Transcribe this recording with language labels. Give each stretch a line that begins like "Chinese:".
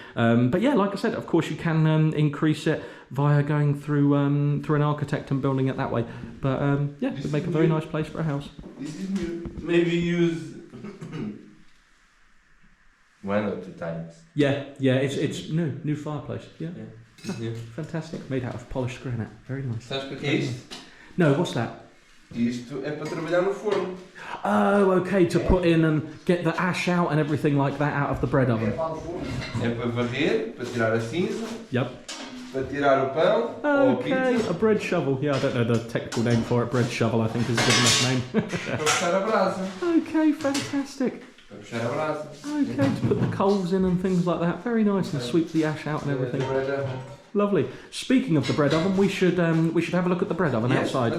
English: But yeah, like I said, of course you can increase it via going through an architect and building it that way. But yeah, it would make a very nice place for a house. This is new. Maybe use one or two times. Yeah, it's new fireplace. Yeah. Fantastic, made out of polished granite. Very nice.
Portuguese: Sabes o que é isto?
English: No, what's that?
Portuguese: Isto é para trabalhar no forno.
English: Oh, okay, to put in and get the ash out and everything like that out of the bread oven.
Portuguese: É para varrer, para tirar a cinza.
English: Yep.
Portuguese: Para tirar o pão.
English: Okay, a bread shovel. Yeah, I don't know the technical name for it. Bread shovel, I think, is a good enough name.
Portuguese: Para puxar a brasa.
English: Okay, fantastic.
Portuguese: Para puxar a brasa.
English: Okay, to put the coals in and things like that. Very nice, and sweep the ash out and everything. Lovely. Speaking of the bread oven, we should have a look at the bread oven outside.